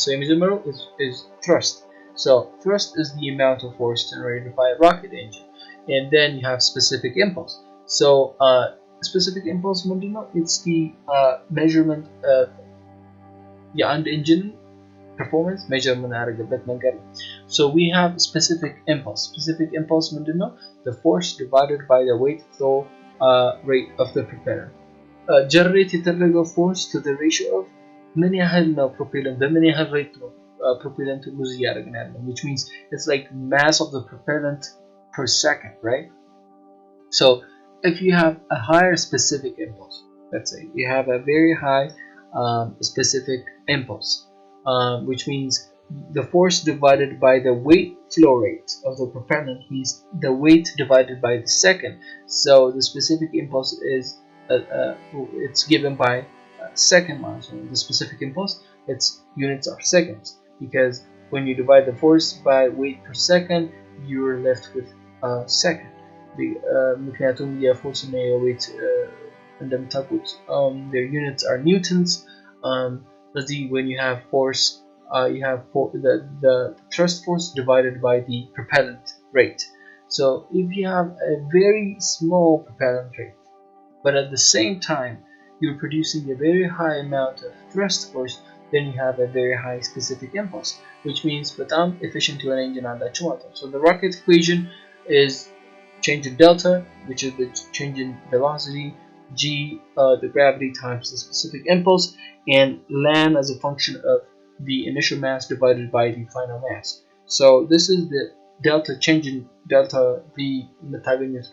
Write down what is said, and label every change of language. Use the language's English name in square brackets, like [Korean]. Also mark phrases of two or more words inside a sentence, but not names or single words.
[English] So የመጀመሪያው is thrust. So thrust is the amount of force generated by a rocket engine, and then you have specific impulse. So specific impulse ምንድነው? It's the measurement of የአንድ engine performance measurement [Amharic] ያደረገበት መንገድ ነው። [English] So we have specific impulse. Specific impulse ምንድነው? The force divided by the weight flow rate of the propeller. Generate የተደረገው force to the ratio of [Amharic] ምን ያህል ነው [English] propellant [Amharic] በምን ያህል [English] rate ነው propellant lose [Amharic] እያደረግን ያለው, [English] which means it's like mass of the propellant per second, right? So if you have a higher specific impulse, let's say you have a very high specific impulse, which means the force divided by the weight flow rate of the propellant means the weight divided by the second. So the specific impulse is it's given by second mass. So the specific impulse, its units are seconds, because when you divide the force by weight per second, you're left with second. [Amharic] ምክንያቱም የፎርስ እና የዌት እንደምታውቁት [English] their units are newtons. ስለዚህ when you have force, you have the thrust force divided by the propellant rate. So if you have a very small propellant rate, but at the same time you're producing a very high amount of thrust force, then you have a very high specific impulse, which means [Amharic] በጣም efficient የሆነ engine አላችሁ ማለት ነው. [English] So the rocket equation is change in delta, which is the change in velocity, g, the gravity times the specific impulse, and lan as a function of the initial mass divided by the final mass. So this is the delta, change in delta v metagonist.